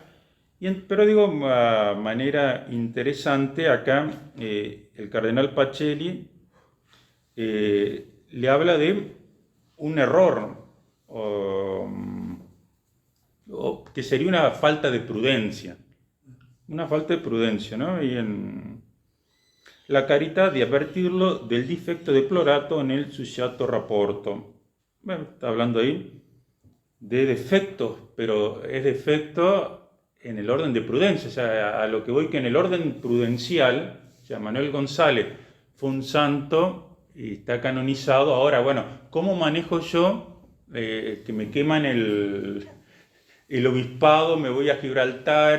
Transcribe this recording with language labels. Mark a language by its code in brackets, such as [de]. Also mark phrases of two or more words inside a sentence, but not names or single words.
[es] Pero digo, de manera interesante, acá el cardenal Pacelli le habla de un error, o que sería una falta de prudencia. Una falta de prudencia, ¿no? Y en la [it] carità di avvertirlo del difetto deplorato nel succiato rapporto. [es] Bueno, está hablando ahí de defectos, pero es defecto en el orden de prudencia. O sea, a lo que voy, que en el orden prudencial, o sea, Manuel González fue un santo y está canonizado. Ahora, bueno, ¿cómo manejo yo que me queman el obispado, me voy a Gibraltar?